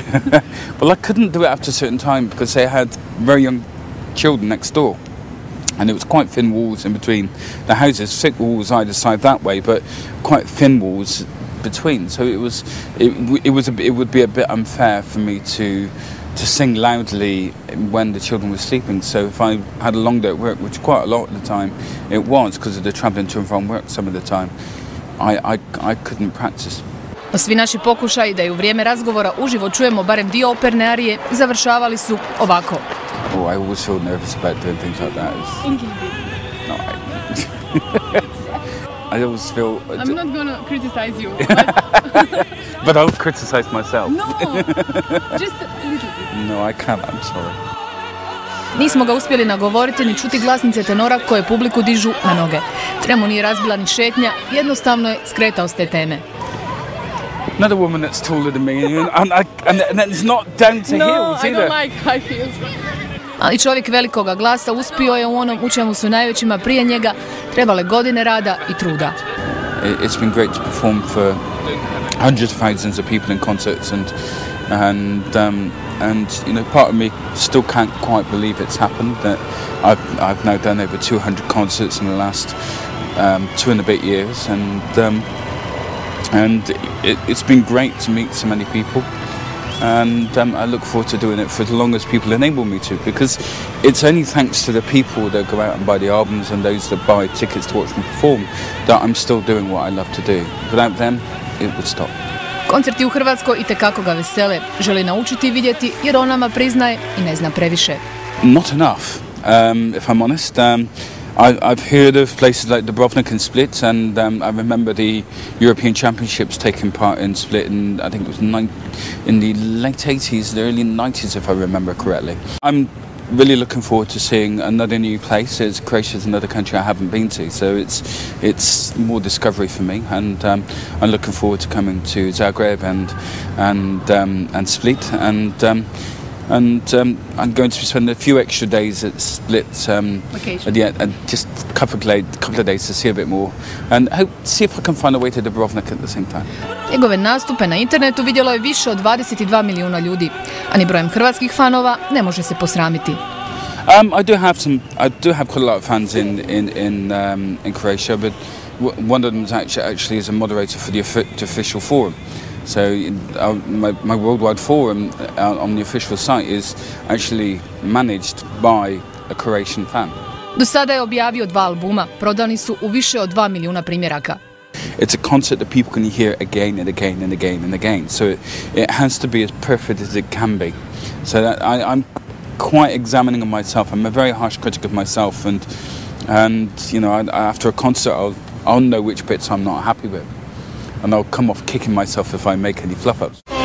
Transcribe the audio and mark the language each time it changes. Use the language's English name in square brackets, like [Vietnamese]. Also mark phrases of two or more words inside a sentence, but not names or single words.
[English] Well, I couldn't do it after a certain time because they had very young children next door, and it was quite thin walls in between the houses, thick walls either side that way, but quite thin walls between. So it would be a bit unfair for me to sing loudly when the children were sleeping. So if I had a long day at work, which quite a lot of the time it was because of the travelling to and from work some of the time, I couldn't practice. [Croatian] Svi naši pokušaji da je u vrijeme razgovora uživo čujemo barem dio operne arije završavali su ovako. [English] Oh, I always feel nervous about doing things like that. No, I always feel... I'm not gonna criticize you, but I'll criticize myself. No, just a little bit. No, I can't, I'm sorry. [Croatian] Nismo ga uspjeli nagovoriti ni čuti glasnice tenora koje publiku dižu na noge. Tremu nije razbila ni šetnja, jednostavno je skretao s te teme. [English] Another woman that's taller than me, and it's not down to heels either. No, I don't like high heels. [Croatian] Ali čovjek velikoga glasa uspio je u onom u čemu su najvećima prije njega trebale godine rada i truda. [English] It's been great to perform for hundreds of thousands of people in concerts, and you know, part of me still can't quite believe it's happened. That I've now done over 200 concerts in the last 2 and a bit years, and it's been great to meet so many people, and I look forward to doing it for as long as people enable me to, because it's only thanks to the people that go out and buy the albums and those that buy tickets to watch me perform that I'm still doing what I love to do. Without them, it would stop. [Croatian] Koncerti u Hrvatskoj itekako ga vesele, želi naučiti i vidjeti jer on nama priznaje i ne zna previše. [English] Not enough, if I'm honest. I've heard of places like Dubrovnik and Split, and I remember the European Championships taking part in Split, and I think it was in the late 80s, the early 90s, if I remember correctly. I'm really looking forward to seeing another new place. Croatia's another country I haven't been to, so it's more discovery for me, and I'm looking forward to coming to Zagreb and Split, and I'm going to spend a few extra days at Split, just a couple of days to see a bit more, and see if I can find a way to Dubrovnik at the same time. [Croatian] Njegove nastupe na internetu vidjelo je više od 22 milijuna ljudi, a ni brojem hrvatskih fanova ne može se posramiti. [English] I do have quite a lot of fans in Croatia, but one of them is actually is a moderator for the official forum. So my worldwide forum on the official site is actually managed by a Croatian fan. [Croatian] Do sada je objavio 2 albuma, prodani su u više od 2 milijuna primjeraka. [English] It's a concert that people can hear again and again and again and again. So it has to be as perfect as it can be. So that I'm quite examining of myself. I'm a very harsh critic of myself, and you know, after a concert, I'll know which bits I'm not happy with, and I'll come off kicking myself if I make any fluff ups.